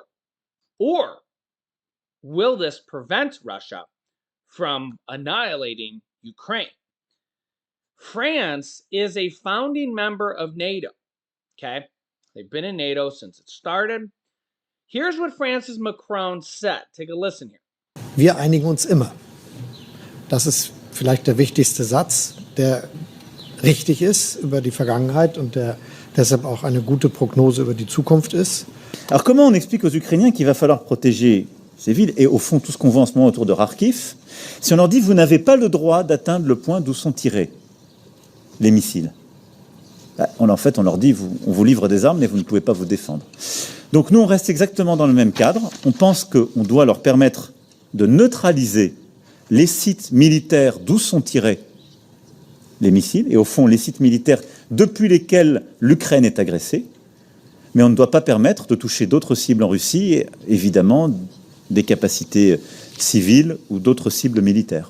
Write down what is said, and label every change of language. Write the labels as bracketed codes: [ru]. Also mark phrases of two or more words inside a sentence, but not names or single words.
[en] Or will this prevent Russia from annihilating Ukraine? France is a founding member of NATO. Okay, they've been in NATO since it started. Here's what France's Macron said. Take a listen here. [de] Wir einigen uns immer. Das ist vielleicht der wichtigste Satz, der richtig ist über die Vergangenheit und der deshalb auch eine gute Prognose über die Zukunft ist. [fr] Alors comment on explique aux Ukrainiens qu'il va falloir protéger ces villes et au fond tout ce qu'on voit en ce moment autour de Kharkiv si on leur dit vous n'avez pas le droit d'atteindre le point d'où sont tirés les missiles? En fait, on leur dit on vous livre des armes mais vous ne pouvez pas vous défendre. Donc nous on reste exactement dans le même cadre. On pense qu'on doit leur permettre de neutraliser les sites militaires d'où sont tirés les missiles, et au fond les sites militaires depuis lesquels l'Ukraine est agressée, mais on ne doit pas permettre de toucher d'autres cibles en Russie, et évidemment des capacités civiles ou d'autres cibles militaires.